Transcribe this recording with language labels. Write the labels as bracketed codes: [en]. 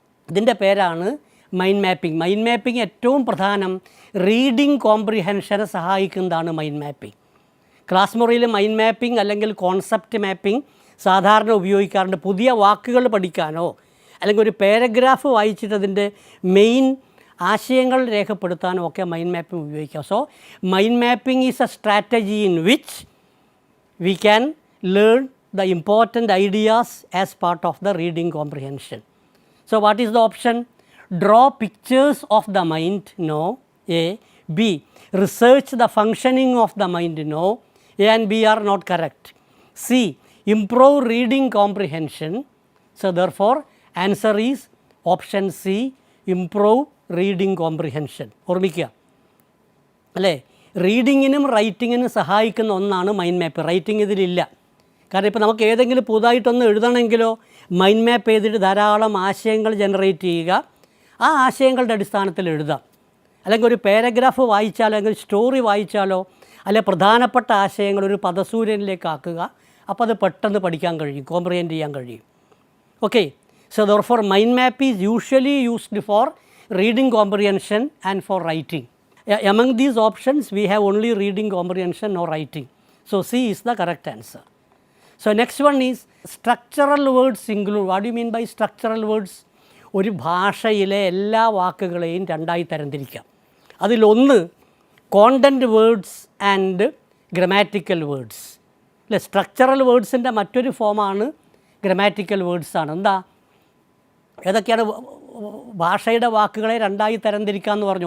[ml] ഇതിൻ്റെ പേരാണ് mind mapping. Mind mapping ഏറ്റവും പ്രധാനം റീഡിംഗ് കോംപ്രിഹെൻഷനെ സഹായിക്കുന്നതാണ് മൈൻഡ് മാപ്പിംഗ്. ക്ലാസ് മുറിയിൽ മൈൻഡ് മാപ്പിംഗ് അല്ലെങ്കിൽ കോൺസെപ്റ്റ് മാപ്പിംഗ് സാധാരണ ഉപയോഗിക്കാറുണ്ട്. പുതിയ വാക്കുകൾ പഠിക്കാനോ അല്ലെങ്കിൽ ഒരു പാരഗ്രാഫ് വായിച്ചിട്ട് അതിൻ്റെ മെയിൻ ആശയങ്ങൾ രേഖപ്പെടുത്താനോ ഒക്കെ മൈൻഡ് മാപ്പിംഗ് ഉപയോഗിക്കാം. [en] So mind mapping is a strategy in which we can learn the important ideas as part of the reading comprehension. So what is the option? Draw pictures of the mind, no. A. B. Research the functioning of the mind, no. A and B are not correct. C. Improve reading comprehension. So therefore answer is option C, improve reading comprehension. [ml] ഓർമ്മിക്കുക അല്ലേ, റീഡിങ്ങിനും റൈറ്റിങ്ങിനും സഹായിക്കുന്ന ഒന്നാണ് mind map. Writing ഇതിലില്ല. കാരണം ഇപ്പോൾ നമുക്ക് ഏതെങ്കിലും പുതുതായിട്ടൊന്ന് എഴുതണമെങ്കിലോ mind map ചെയ്തിട്ട് ധാരാളം ആശയങ്ങൾ ജനറേറ്റ് ചെയ്യുക, ആ ആശയങ്ങളുടെ അടിസ്ഥാനത്തിൽ എഴുതാം. അല്ലെങ്കിൽ ഒരു പാരഗ്രാഫ് വായിച്ചാലോ അല്ലെങ്കിൽ സ്റ്റോറി വായിച്ചാലോ അല്ലെ പ്രധാനപ്പെട്ട ആശയങ്ങൾ ഒരു പദസൂര്യനിലേക്ക് ആക്കുക. അപ്പോൾ അത് പെട്ടെന്ന് പഠിക്കാൻ കഴിയും, കോംപ്രിഹെൻഡ് ചെയ്യാൻ കഴിയും. [en] Okay, so therefore mind map is usually used for reading comprehension and for writing. Among these options we have only reading comprehension or writing. So C is the correct answer. So next one is structural words include. What do you mean by structural words? [ml] ഒരു ഭാഷയിലെ എല്ലാ വാക്കുകളെയും രണ്ടായി തരംതിരിക്കാം. അതിലൊന്ന് content words and grammatical words അല്ലേ. Structural വേർഡ്സിൻ്റെ മറ്റൊരു ഫോമാണ് grammatical words ആണ്. എന്താ, ഏതൊക്കെയാണ് ഭാഷയുടെ വാക്കുകളെ രണ്ടായി തരംതിരിക്കാമെന്ന് പറഞ്ഞു?